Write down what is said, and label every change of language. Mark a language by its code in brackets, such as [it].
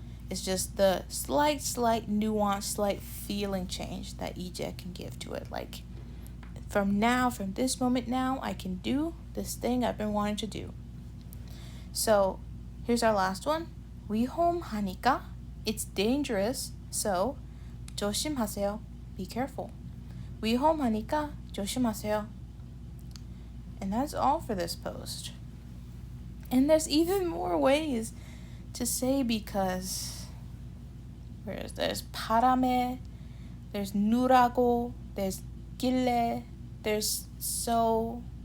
[en] It's just the slight nuance, slight feeling change that 이제 can give to it. Like, from this moment now, I can do this thing I've been wanting to do. So, here's our last one. [ko] 위험하니까, [en] it's dangerous, so [ko] 조심하세요. [en] Be careful. [ko] 위험하니까 조심하세요. [en] And that's all for this post. And there's even more ways to say because. There's 바람에, there's 누라고, there's 길래, there's so.